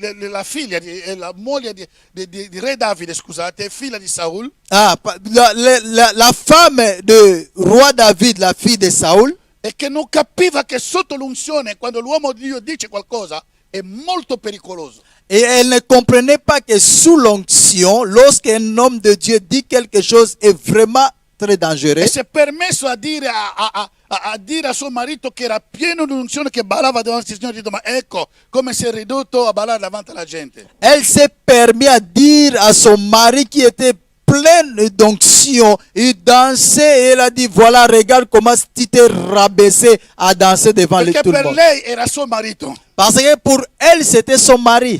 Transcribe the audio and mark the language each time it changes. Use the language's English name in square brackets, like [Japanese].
[Italian] La figlia, la moglie di re Davide, scusate, è figlia di Saul. [French] La femme de roi David, la fille de Saoul, [Italian] E che non capiva che sotto l'unzione, quando l'uomo di Dio dice qualcosa, è molto pericoloso. [French] et elle ne comprenait pas que sous l'onction, lorsqu'un homme de Dieu dit quelque chose, est vraiment très dangereux. [Italian] E si è permesso a dire a dire a suo marito, che era pieno di unzione, che ballava davanti al Signore, ma ecco come si è ridotto a ballare davanti alla gente. [French] Elle s'est permis à dire à son mari qui était plein d'onction, il dansait et elle a dit, voilà, regarde comment tu t'es rabaissé à danser devant [Italian] Perché [French] tout le [Italian] per [French] monde. [Italian] lei era suo marito [French] Parce que pour elle, c'était son mari.